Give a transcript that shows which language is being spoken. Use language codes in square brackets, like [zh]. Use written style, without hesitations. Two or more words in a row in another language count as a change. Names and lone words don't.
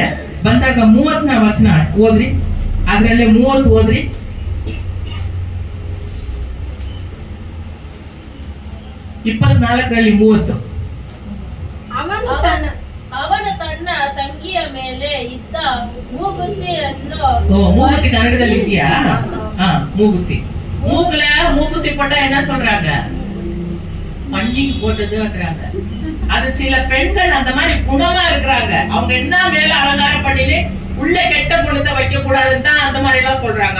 [kn] ಬಂದಾಗ 30ನೇ ವಚನ ಓದ್ರಿ, ಅದ್ರಲ್ಲೇ 30 ಓದ್ರಿ. ಇಪ್ಪತ್ನಾಲ್ಕರಲ್ಲಿ 30. ಅವನು ತನ್ನ ತಂಗಿಯ ಮೇಲೆ ಇದ್ದ ಮೂಗುತಿಯನ್ನು, ಮೂಗುತಿ ಕನ್ನಡದಲ್ಲಿ ಇದೆಯಾ? [ta] மூகுத்தி மூக்குத்தி போட்டா என்ன சொல்றாங்க, பள்ளிக்கு போட்டதுன்றாங்க. அது சில பெண்கள் அந்த மாதிரி குணமா இருக்கிறாங்க. அவங்க என்ன மேல அலங்காரம் பண்ணினே உள்ள கெட்ட குணத்தை வைக்க கூடாதுன்னு தான் அந்த மாதிரி எல்லாம் சொல்றாங்க.